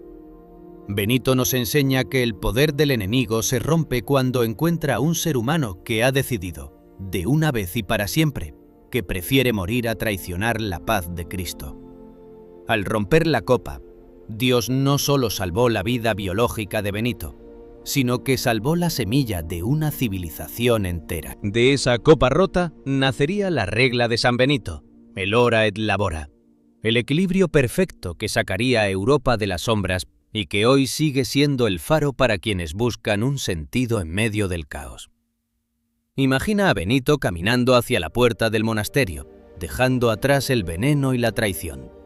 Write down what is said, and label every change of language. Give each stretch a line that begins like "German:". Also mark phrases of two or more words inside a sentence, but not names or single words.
Spanish: Benito nos enseña que el poder del enemigo se rompe cuando encuentra a un ser humano que ha decidido, de una vez y para siempre, que prefiere morir a traicionar la paz de Cristo. Al romper la copa, Dios no solo salvó la vida biológica de Benito, sino que salvó la semilla de una civilización entera. De esa copa rota nacería la regla de San Benito, el
Latin: ora et labora,
Spanish: el equilibrio perfecto que sacaría a Europa de las sombras y que hoy sigue siendo el faro para quienes buscan un sentido en medio del caos. Imagina a Benito caminando hacia la puerta del monasterio, dejando atrás el veneno y la traición.